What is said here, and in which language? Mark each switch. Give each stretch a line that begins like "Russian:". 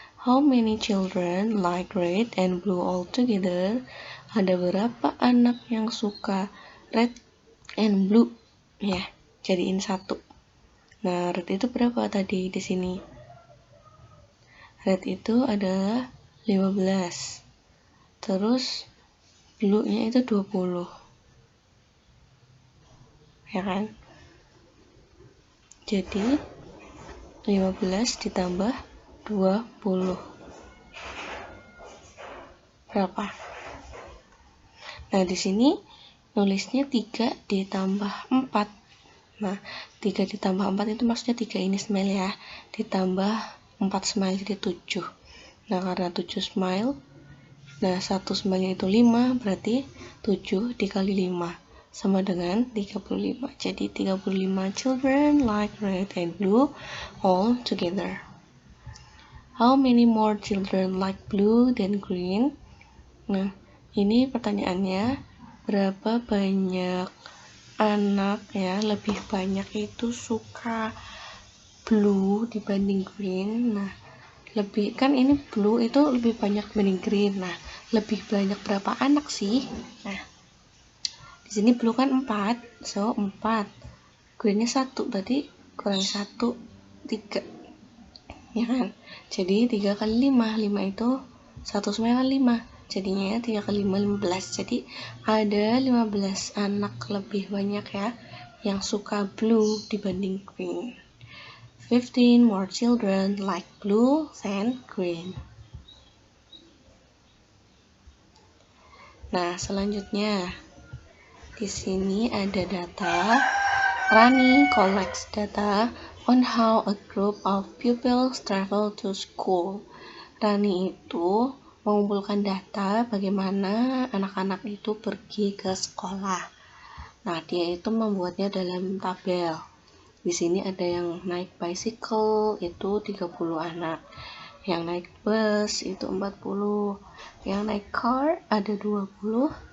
English: How many children like red and blue all together?
Indonesian: Ada berapa anak yang suka red and blue? Ya, jadiin 1. Nah, red itu berapa tadi di sini? Red itu adalah 15. Terus blue-nya itu 20. Ya kan? Jadi 15 ditambah 20. Berapa? Nah, di sini nulisnya 3 ditambah 4. Nah, 3 ditambah 4 itu maksudnya 3 ini smile ya. Ditambah 4 smile jadi 7. Nah, karena 7 smile, nah 1 smile itu 5, berarti 7 dikali 5 sama dengan 35. Jadi
English: 35 children like red and blue all together. How many more children like blue than green?
Indonesian: Nah, ini pertanyaannya, berapa banyak anak ya, lebih banyak itu suka blue dibanding green. Nah, lebih kan ini blue itu lebih banyak dibanding green. Nah, lebih banyak berapa anak sih? Nah, di sini blue kan 4, so 4. Greennya 1, berarti kurang 1, 3. Ya kan? Jadi 3 kali 5, 5 itu 1 smile 5. Jadinya 3 kali 5, 15. Jadi ada 15 anak lebih banyak ya yang suka blue dibanding green.
English: 15 more children like blue than green.
Indonesian: Nah, selanjutnya di sini ada data.
English: Rani collects data on how a group of pupils travel to school.
Indonesian: Rani itu mengumpulkan data bagaimana anak-anak itu pergi ke sekolah. Nah, dia itu membuatnya dalam tabel. Di sini ada yang naik bicycle itu 30 anak. Yang naik bus itu 40. Yang naik car ada 20.